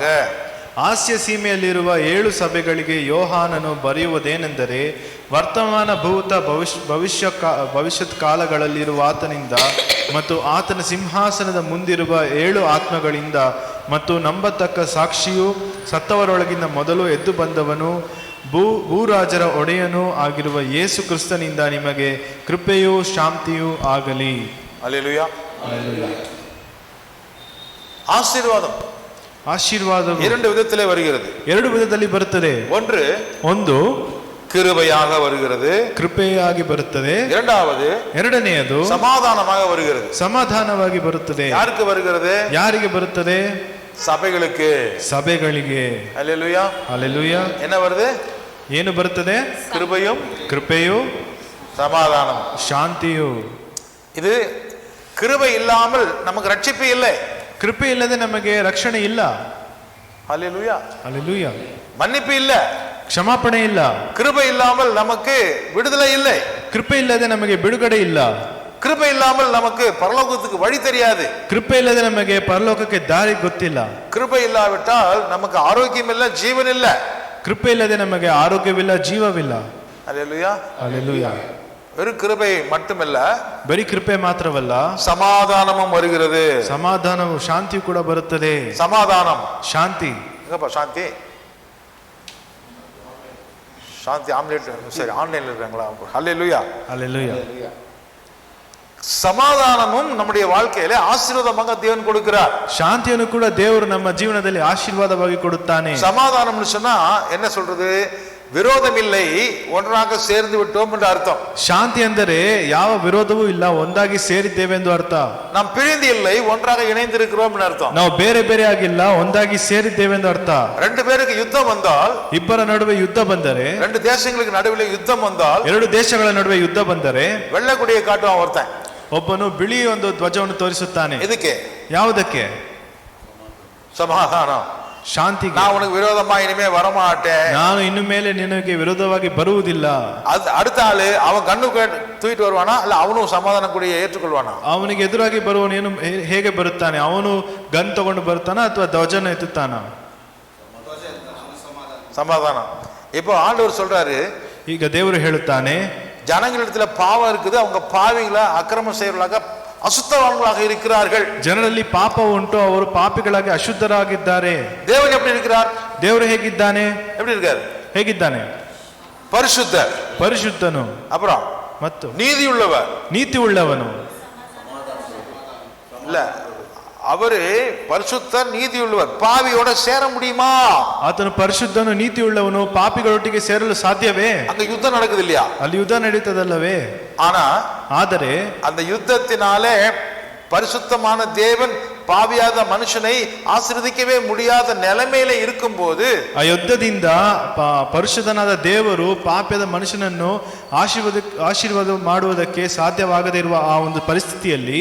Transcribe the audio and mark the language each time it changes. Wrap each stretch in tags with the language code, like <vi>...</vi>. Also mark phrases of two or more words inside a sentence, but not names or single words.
<kn>ಆಸ್ಯ ಸೀಮೆಯಲ್ಲಿರುವ 7 ಸಭೆಗಳಿಗೆ ಯೋಹಾನನು ಬರೆಯುವುದೇನೆಂದರೆ, ವರ್ತಮಾನ ಭೂತ ಭವಿಷ್ಯತ್ ಕಾಲಗಳಲ್ಲಿರುವ ಆತನಿಂದ ಮತ್ತು ಆತನ ಸಿಂಹಾಸನದ ಮುಂದಿರುವ 7 ಆತ್ಮಗಳಿಂದ ಮತ್ತು ನಂಬತಕ್ಕ ಸಾಕ್ಷಿಯು ಸತ್ತವರೊಳಗಿಂದ ಮೊದಲು ಎದ್ದು ಬಂದವನು ಭೂರಾಜರ ಒಡೆಯನೂ ಆಗಿರುವ ಯೇಸು ಕ್ರಿಸ್ತನಿಂದ ನಿಮಗೆ ಕೃಪೆಯೂ ಶಾಂತಿಯೂ ಆಗಲಿ.</kn> <ta>அல்லேலூயா. ஆசீர்வாதம் 2 விதத்திலே வருகிறது.</ta> <kn>2 ವಿಧದಲ್ಲಿ ಬರುತ್ತದೆ.</kn> <ta>ಒಂದು கிருபையாக வருகிறது,</ta> <kn>ಕೃಪೆಯಾಗಿ ಬರುತ್ತದೆ.</kn> <ta>ಎರಡನೆಯದು சமாதானமாக வருகிறது,</ta> <kn>ಸಮಾಧಾನವಾಗಿ ಬರುತ್ತದೆ.</kn> <ta>யாருக்கு வருகிறது?</ta> <kn>ಯಾರಿಗೆ ಬರುತ್ತದೆ?</kn> <ta>சபைகளுக்கு. அல்லேலூயா. அல்லேலூயா. என்ன வருது?</ta> <kn>ಏನು ಬರುತ್ತದೆ? ಕೃಪೆಯು</kn> <ta>சமாதானம்,</ta> <kn>ಶಾಂತಿಯು.</kn> <ta>இது கிருபை இல்லாமல் நமக்கு ரட்சிப்பு இல்லை.</ta> <kn>ಕೃಪೆ ಇಲ್ಲದೆ ನಮಗೆ ರಕ್ಷಣೆ ಇಲ್ಲ.</kn> <ta>அல்லேலூயா. அல்லேலூயா. மன்னிப்பு இல்ல,</ta> <kn>ಕ್ಷಮಾಪಣೆ ಇಲ್ಲ.</kn> <ta>கிருபை இல்லாமல் நமக்கு விடுதலை இல்லை.</ta> <kn>ಕೃಪೆ ಇಲ್ಲದೆ ನಮಗೆ ಬಿಡುಗಡೆ ಇಲ್ಲ.</kn> <ta>கிருபை இல்லாமல் நமக்கு பரலோகத்துக்கு வழி தெரியாது.</ta> <kn>ಕೃಪೆ ಇಲ್ಲದೆ ನಮಗೆ ಪರಲೋಕಕ್ಕೆ ದಾರಿ ಗೊತ್ತಿಲ್ಲ.</kn> <ta>கிருபை இல்லாவிட்டால் நமக்கு ஆரோக்கியம் இல்ல, ஜீவன் இல்ல.</ta> <kn>ಕೃಪೆ ಇಲ್ಲದೆ ನಮಗೆ ಆರೋಗ್ಯವಿಲ್ಲ, ಜೀವವಿಲ್ಲ.</kn> <ta>அல்லேலூயா. அல்லேலூயா. வெறும் கிருபை மட்டுமல்ல,</ta> <kn>ಬರೀ ಕೃಪೆ ಮಾತ್ರವಲ್ಲ,</kn> <ta>சமாதானமும் வருகிறது.</ta> <kn>ಸಮಾಧಾನವು, ಶಾಂತಿ ಕೂಡ ಬರುತ್ತದೆ.</kn> <ta>சமாதானம்,</ta> <kn>ಶಾಂತಿ.</kn> <ta>எங்கப்பா சாந்தி? சாந்தி ஆம்லேட், சரி, ஆன்லைன்ல இருக்காங்களா? அல்லேலூயா. அல்லேலூயா. சமாதானமும் நம்முடைய வாழ்க்கையில ஆசீர்வாதமாக தேவன் கொடுக்கிறார்.</ta> <kn>ಶಾಂತಿಯನ್ನು ಕೂಡ ದೇವರು ನಮ್ಮ ಜೀವನದಲ್ಲಿ ಆಶೀರ್ವಾದವಾಗಿ ಕೊಡುತ್ತಾನೆ.</kn> <ta>சமாதானம்னு சொன்னா என்ன சொல்றது? விரோதம் இல்லை, ஒன்றாக சேர்ந்து விட்டோம் என்று அர்த்தம்.</ta> <kn>ಶಾಂತಿ ಅಂದರೆ ಯಾವ ವಿರೋಧವೂ ಇಲ್ಲ, ಒಂದಾಗಿ ಸೇರಿದ್ದೇವೆ ಎಂದು ಅರ್ಥ.</kn> <ta>நாம் பிரிந்து இல்லை, ஒன்றாக இணைந்திருக்கிறோம் என்று அர்த்தம்.</ta> <kn>ನಾವು ಬೇರೆ ಬೇರೆ ಆಗಿಲ್ಲ, ಒಂದಾಗಿ ಸೇರಿದ್ದೇವೆ ಎಂದು ಅರ್ಥ.</kn> <ta>2 பேருக்கு யுத்தம் வந்தால்,</ta> <kn>ಇಬ್ಬರ ನಡುವೆ ಯುದ್ಧ ಬಂದರೆ,</kn> <ta>2 தேசங்களுக்கு நடுவில் யுத்தம் வந்தால்,</ta> <kn>2 ದೇಶಗಳ ನಡುವೆ ಯುದ್ಧ ಬಂದರೆ</kn> <ta>வெள்ளை கொடியை காட்டுவான் ஒருத்தன்,</ta> <kn>ಒಬ್ಬನು ಬಿಳಿ ಒಂದು ಧ್ವಜವನ್ನು ತೋರಿಸುತ್ತಾನೆ. ಇದಕ್ಕೆ ಯಾವುದಕ್ಕೆ? ಸಮಾಧಾನ, ಶಾಂತಿಗೆ.</kn> <ta>நான் உனக்கு விரோதமா இனிமே வரமாட்டேன்.</ta> <kn>ನಾನು ಇನ್ನು ಮೇಲೆ ನಿನಗೆ ವಿರೋಧವಾಗಿ ಬರುವುದಿಲ್ಲ.</kn> <ta>அடுத்த ஆளு அவன் கண்ணு தூக்கிட்டு வருவானா இல்ல அவனும் சமாதானம் கூட ஏற்றுக்கொள்வானா?</ta> <kn>ಅವನಿಗೆ ಎದುರಾಗಿ ಬರುವವನು ಹೇಗೆ ಬರುತ್ತಾನೆ? ಅವನು ಗನ್ ತಗೊಂಡು ಬರ್ತಾನ ಅಥವಾ ಧ್ವಜನ ಎತ್ತುತ್ತಾನ?</kn> <ta>சமாதானம். இப்போ ஆண்டவர் சொல்றாரு,</ta> <kn>ಈಗ ದೇವರು ಹೇಳುತ್ತಾನೆ,</kn> <ta>ஜனங்களிடத்துல பாவம் இருக்குது, அவங்க பாவிகளா அக்கிரமம் செய்யறவர்களாக அசுத்தவான்களாக இருக்கிறார்கள்.</ta> <kn>ಜನರಲ್ಲಿ ಪಾಪ ಉಂಟು, ಅವರು ಪಾಪಿಗಳಾಗಿ ಅಶುದ್ಧರಾಗಿದ್ದಾರೆ.</kn> <ta>தேவன் எப்படி இருக்கிறார்?</ta> <kn>ದೇವರು ಹೇಗಿದ್ದಾನೆ?</kn> <ta>எப்படி இருக்காரு?</ta> <kn>ಹೇಗಿದ್ದಾನೆ?</kn> <ta>பரிசுத்த,</ta> <kn>ಪರಿಶುದ್ಧನು,</kn> <ta>அப்புறம்</ta> <kn>ಮತ್ತು</kn> <ta>நீதி உள்ளவர்.</ta> <kn>ನೀತಿ ಉಳ್ಳವನು.</kn> <ta>இல்ல, அவரு பரிசுத்தர், நீதி உள்ளவர். பாவியோட சேர முடியுமா?</ta> <kn>ಆತನು ಪರಿಶುದ್ಧನು, ನೀತಿ ಉಳ್ಳವನು. ಪಾಪಿಗಳೊಟ್ಟಿಗೆ ಸೇರಲು ಸಾಧ್ಯವೇ?</kn> <ta>அங்க யுத்தம் நடக்குது இல்லையா?</ta> <kn>ಅಲ್ಲಿ ಯುದ್ಧ ನಡೀತದಲ್ಲವೇ?</kn> <ta>ஆனா</ta> <kn>ಆದರೆ</kn> <ta>அந்த யுத்தத்தினாலே பரிசுத்தமான தேவன் பாவியாத மனுஷனை ஆசீர்வதிக்கவே முடியாத நிலைமையில இருக்கும்போது,</ta> <kn>ಆ ಯುದ್ಧದಿಂದ ಪರಿಶುದ್ಧನಾದ ದೇವರು ಪಾಪ್ಯದ ಮನುಷ್ಯನನ್ನು ಆಶೀರ್ವಾದ ಮಾಡುವುದಕ್ಕೆ ಸಾಧ್ಯವಾಗದೇ ಇರುವ ಆ ಒಂದು ಪರಿಸ್ಥಿತಿಯಲ್ಲಿ</kn>